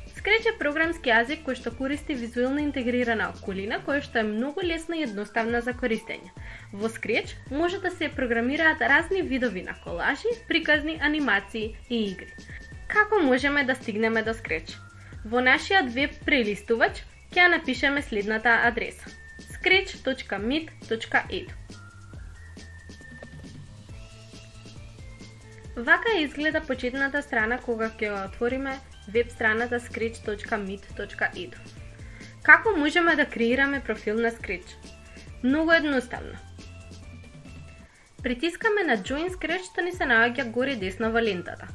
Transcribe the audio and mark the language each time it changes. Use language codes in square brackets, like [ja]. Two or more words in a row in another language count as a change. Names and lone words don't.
[mk] Scratch е програмски јазик кој што користи визуелно интегрирана околина која што е многу лесна и едноставна за користење. Во Scratch може да се програмираат разни видови на колажи, приказни, анимации и игри. Како можеме да стигнеме до Scratch? Во нашиот веб прелистувач ќе ја напишеме следната адреса: scratch.meet.edu. Вака изгледа почетната страна кога ќе го отвориме веб страната scratch.meet.edu. Како можеме да креираме профил на Scratch? Многу едноставно. Притискаме на [en] Join Scratch [mk] што ни се наоѓа горе десно во лентата.